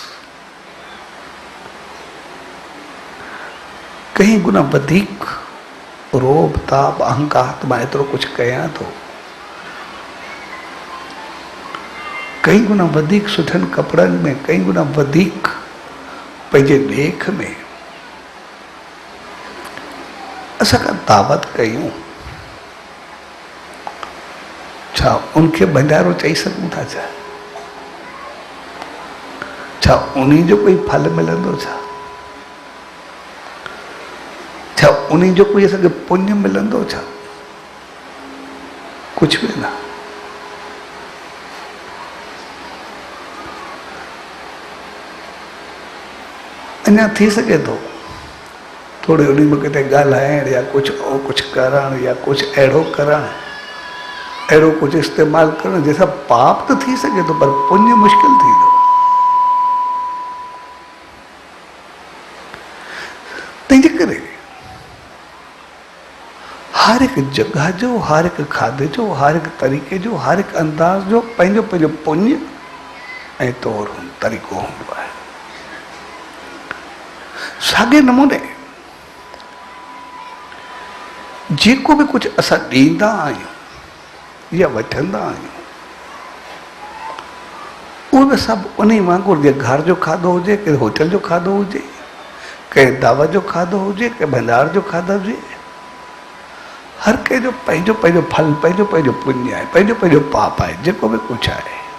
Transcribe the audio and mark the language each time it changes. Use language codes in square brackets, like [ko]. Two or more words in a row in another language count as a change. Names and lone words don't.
[sd] कई गुना वधीक रोब ताप अहंकार मां एतिरो कुछ कयां थो, कई गुना वधीक सुठनि कपिड़नि में, कई गुना वधीक पंहिंजे ॾेख में असां का दावत कयूं, छा उनखे भंडारो चई सघूं था? छा उन्हीं जो कोई फल मिलंदो? छा उन्हीं जो कोई असांखे पुण्य मिलंदो? छा कुछ भी ना। अञा थी सके थो थोड़ी उन्हीं में किथे ॻाल्हाइण या कुछ करण या कुछ अहिड़ो करण, अहिड़ो कुछ इस्तेमाल करण जैसा पाप तो थी सके थो, पर पुण्य मुश्किल थींदो। तंहिंजे करे हर एक जगह जो, हर एक खाधे जो, हर एक तरीक़े जो, हर एक अंदाज जो पंहिंजो पंहिंजो पुण्य ऐं तौर तरीक़ो हूंदो आहे। साॻे नमूने जेको भी कुछ असां ॾींदा आहियूं या वठंदा आहियूं, उहे सभु उन वांगुरु, जे घर जो खाधो हुजे, के होटल जो खाधो हुजे, कंहिं दावत जो खाधो हुजे, कंहिं भंडार जो खाधो हुजे, हर कंहिंजो पंहिंजो पंहिंजो फल, पंहिंजो पंहिंजो पुण्य आहे, पंहिंजो पंहिंजो पाप आहे, जेको भी कुछ आहे।